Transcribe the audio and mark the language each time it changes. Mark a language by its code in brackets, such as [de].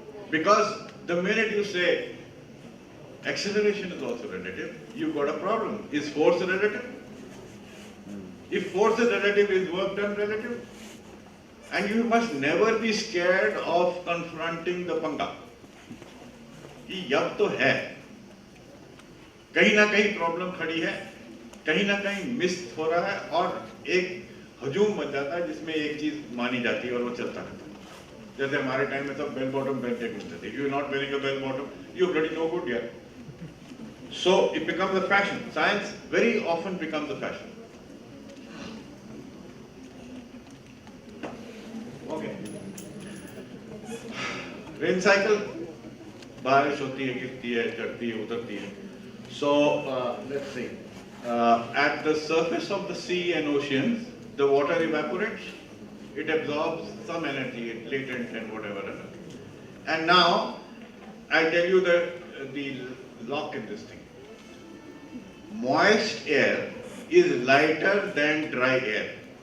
[en] Because the minute you say acceleration is also relative, you've got a problem. Is force relative? If force is relative, is work done relative? And you must never be scared of confronting the panga. [hi] कि यब तो है, कहीं ना कहीं problem खड़ी है, कहीं ना कहीं मिस हो रहा है और एक हजूम बन जाता है जिसमें एक चीज मानी जाती है और वो चलता रहता है. जैसे हमारे टाइम में सब बेल बॉटम पहनते घूमते थे. [en] You not wearing a bell bottom, you bloody no good यार. So it becomes a fashion. Science very often becomes a fashion. Okay. Rain cycle. [hi] बारिश होती है, गिरती है, चढ़ती है, उतरती है. [en] So let's see. At the surface of the sea and oceans, the water evaporates. It absorbs some energy, latent and whatever. And now I'll tell you the lock in this thing. Moist air is lighter than dry air.